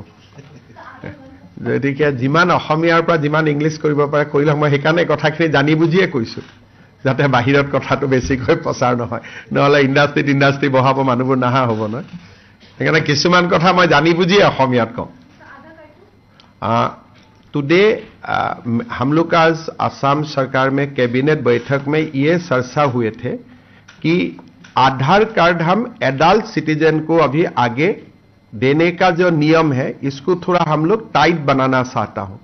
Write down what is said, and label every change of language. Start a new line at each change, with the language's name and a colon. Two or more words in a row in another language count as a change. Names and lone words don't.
Assamese: গতিকে যিমান অসমীয়াৰ পৰা যিমান ইংলিছ কৰিব পাৰে কৰিলে, মই সেইকাৰণে কথাখিনি জানি বুজিয়ে কৈছোঁ, যাতে বাহিৰত কথাটো বেছিকৈ প্ৰচাৰ নহয়, নহ'লে ইণ্ডাষ্ট্ৰি বহাব মানুহবোৰ নাহা হ'ব নহয়। সেইকাৰণে কিছুমান কথা মই জানি বুজিয়ে অসমীয়াত কওঁ।
Hindi: टुडे हम लोग आज असम सरकार में कैबिनेट बैठक में ये चर्चा हुए थे कि आधार कार्ड हम
English: adult citizen
Hindi: को अभी आगे देने का जो नियम है, इसको थोड़ा हम लोग टाइट बनाना चाहता हूं।